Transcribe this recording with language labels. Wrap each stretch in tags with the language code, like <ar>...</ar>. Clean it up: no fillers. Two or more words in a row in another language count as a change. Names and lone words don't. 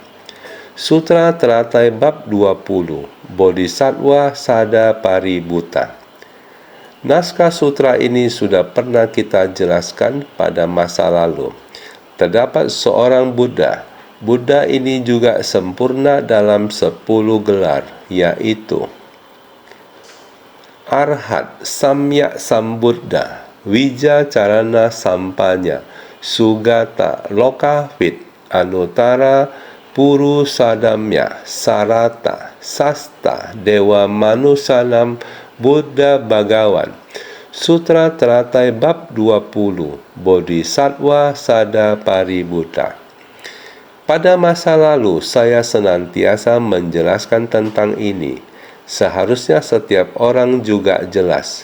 <id>Sutra Teratai Bab 20, Bodhisattva Sada Paributta. Naskah sutra ini sudah pernah kita jelaskan pada masa lalu. Terdapat seorang Buddha. Buddha ini juga sempurna dalam 10 gelar, yaitu</id> <sa>Arhat Samyak Sambuddha, Widya Carana Sampanya, Sugata Lokavit, Anuttara Purusadamya, Sarata, Sasta, Dewa Manusanam, Buddha Bhagawan.</sa> <id>Sutra Teratai Bab 20, Bodhisattva Sada Paributta. Pada masa lalu, saya senantiasa menjelaskan tentang ini. Seharusnya setiap orang juga jelas.</id>